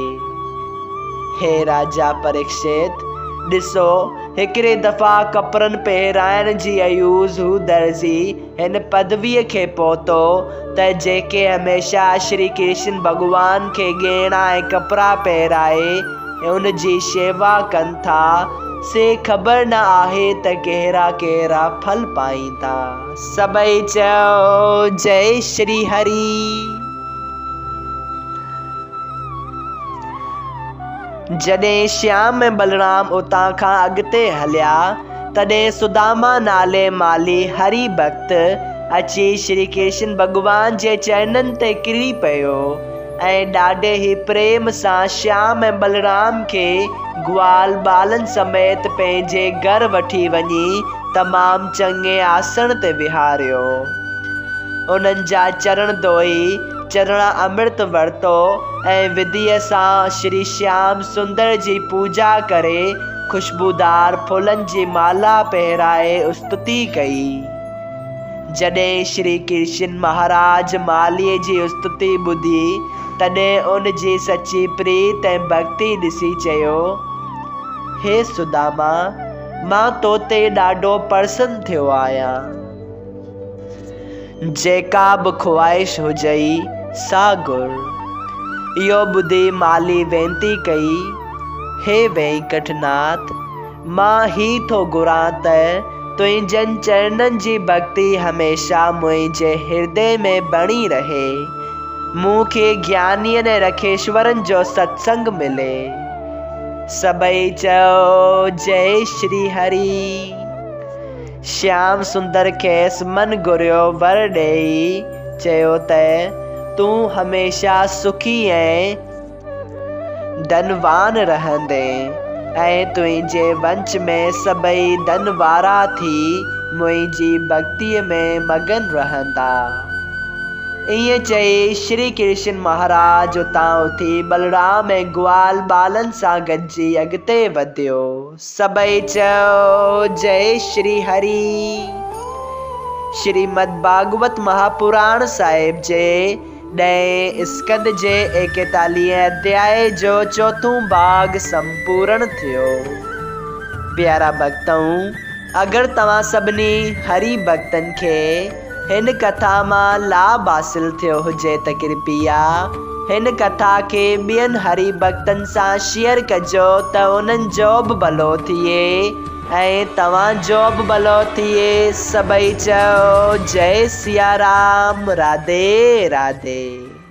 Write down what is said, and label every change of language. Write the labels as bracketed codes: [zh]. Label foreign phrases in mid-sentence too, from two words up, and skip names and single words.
[sd] हे राजा परीक्षित, ॾिसो, हिकिड़े दफ़ा कपड़नि पहिराइण जी अयूज़ हू दर्जी हिन पदवीअ खे पहुतो त जेके हमेशह श्री कृष्ण भॻवान खे गहना ऐं कपिड़ा पहिराए उन जी शेवा कनि था, से ख़बर न आहे त कहिड़ा कहिड़ा फल पाईंदा। सभई चओ जय श्री हरि। जॾहिं श्याम ऐं बलराम उतां खां अॻिते हलिया, तॾहिं सुदामा नाले माली हरि भक्त अची श्री कृष्ण भॻवान जे चरणनि ते किरी पियो ऐं ॾाढे ई प्रेम सां श्याम ऐं बलराम खे ग्वाल बालनि समेत पंहिंजे घर वठी वञी तमामु चङे आसन ते विहारियो। उन्हनि जा चरण धोई चरण अमृत वरितो ऐं विधीअ सां श्री श्याम सुंदर जी पूजा करे खुशबूदार फुलनि जी माला पहिराए स्तुति कई। जॾहिं श्री कृष्ण महाराज मालीअ जी स्तुति ॿुधी तॾहिं उन जी सची प्रीत ऐं भक्ति ॾिसी चयो, हे सुदामा, मां तो ते ॾाढो प्रसन्न थियो आहियां। जेका बि ख्वाहिश हुजई सा घुर। इहो ॿुधी माली वेनती कई, हे वेंकटनाथ, मां ही थो घुरां त तुंहिंजनि चरणनि जी भक्ति हमेशह मुंहिंजे हृदय में बणी रहे, मूंखे ज्ञानियनि ऐं रखेश्वरनि जो सत्संग मिले। सभई चओ जय श्री हरि। श्याम सुंदर खेसि मन घुरियो वर ॾेई चयो त तूं हमेशह सुखी ऐं धनवान रहंदे ऐं तुंहिंजे वंश में सभई धन वारा थी मुंहिंजी भक्तीअ में मगन रहंदा। ईअं चई श्री कृष्ण महाराज उतां उथी बलराम ऐं ग्वाल बालनि सां गॾिजी अॻिते वधियो। सभई चओ जय श्री हरि। श्रीमद् भागवत महापुराण साहिब जे 10 स्कंद जे 41 अध्याय जो 4थों भाग संपूर्ण थियो। प्यारा भक्तों, अगरि तव्हां सभिनी हरि भक्तनि खे हिन कथा मां लाभ हासिल थियो हुजे त कृपया हिन कथा खे ॿियनि हरि भक्तनि सां शेयर कजो त उन्हनि जो बि भलो थिए ऐं तव्हांजो बि भलो थिए। सभई चओ जय सिया राम। राधे राधे।